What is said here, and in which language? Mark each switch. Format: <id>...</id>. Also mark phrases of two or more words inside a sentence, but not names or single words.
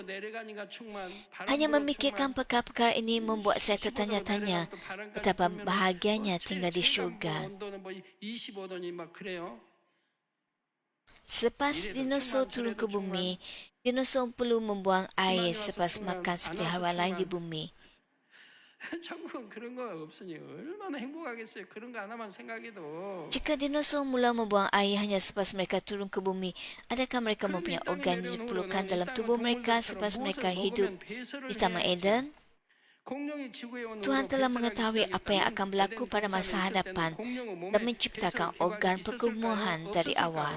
<ms>Hanya memikirkan perkara-perkara ini membuat saya tertanya-tanya betapa bahagianya tinggal di syurga. Selepas dinosaur turun ke bumi, dinosaur perlu membuang air selepas makan seperti haiwan lain di bumi.</ms> <ko>천국은 그런 거 없으니 얼마나 행복하겠어요. 그런 거 하나만 생각해도.</ko> <ms>Jika dinosaur mula membuang air hanya selepas mereka turun ke bumi, adakah mereka mempunyai organ yang diperlukan dalam tubuh mereka selepas mereka hidup di Taman Eden? Tuhan telah mengetahui apa yang akan berlaku pada masa hadapan dan menciptakan organ perkumuhan dari awal.</ms>